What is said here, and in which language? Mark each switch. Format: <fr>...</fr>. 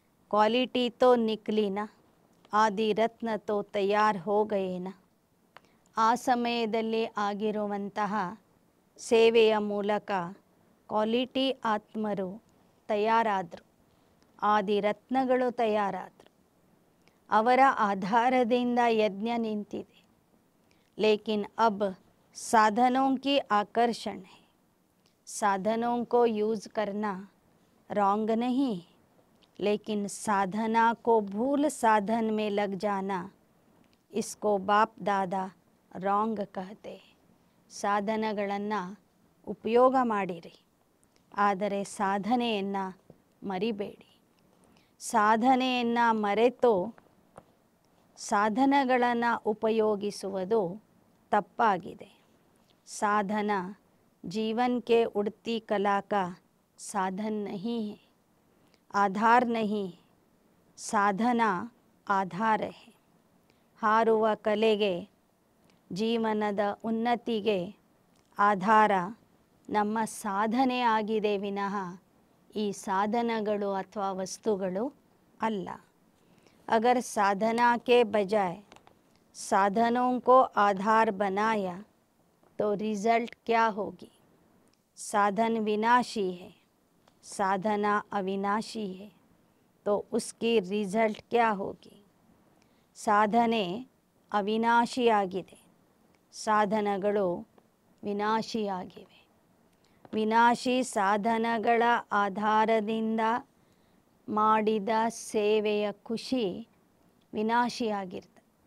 <hi>Quality ತೋ ನಿಕ್ಲಿನ, ಆದಿ ರತ್ನ ತೋ ತಯಾರ್ ಹೋ ಗಯೇನ.</hi> <kn>ಆ ಸಮಯದಲ್ಲಿ ಆಗಿರುವಂತಹ ಸೇವೆಯ ಮೂಲಕ ಕ್ವಾಲಿಟಿ ಆತ್ಮರು ತಯಾರಾದರು, ಆದಿ ರತ್ನಗಳು ತಯಾರಾದರು. ಅವರ ಆಧಾರದಿಂದ ಯಜ್ಞ ನಿಂತಿದೆ.</kn> <hi>ಲೇಕಿನ್ ಅಬ್ ಸಾಧನೋं की आकर्षण है. साधनों को यूज़ करना रॉन्ग नहीं, लेकिन साधना को भूल साधन में लग जाना, इसको बाप दादा रॉन्ग कहते.</hi> <kn>ಸಾಧನಗಳನ್ನು ಉಪಯೋಗ ಮಾಡಿರಿ, ಆದರೆ ಸಾಧನೆಯನ್ನು ಮರಿಬೇಡಿ. ಸಾಧನೆಯನ್ನು ಮರೆತು ಸಾಧನಗಳನ್ನು ಉಪಯೋಗಿಸುವುದು ತಪ್ಪಾಗಿದೆ.</kn> <hi>साधना जीवन के उड़ती कला का साधन नहीं है, आधार नहीं, साधना आधार है.</hi> <kn>ಹಾರುವ ಕಲೆಗೆ, ಜೀವನದ ಉನ್ನತಿಗೆ ಆಧಾರ ನಮ್ಮ ಸಾಧನೆ ಆಗಿದೆ ವಿನಃ ಈ ಸಾಧನಗಳು ಅಥವಾ ವಸ್ತುಗಳು ಅಲ್ಲ.</kn> <hi>अगर साधना के बजाय साधनों को आधार बनाया तो रिज़ल्ट क्या होगी? साधन विनाशी है, साधना अविनाशी है, तो उसकी रिज़ल्ट क्या होगी?</hi> <kn>ಸಾಧನೆ ಅವಿನಾಶಿಯಾಗಿದೆ, ಸಾಧನಗಳು ವಿನಾಶಿಯಾಗಿವೆ. ವಿನಾಶಿ ಸಾಧನಗಳ ಆಧಾರದಿಂದ ಮಾಡಿದ ಸೇವೆಯ ಖುಷಿ ವಿನಾಶಿಯಾಗಿರ್ತದೆ.</kn>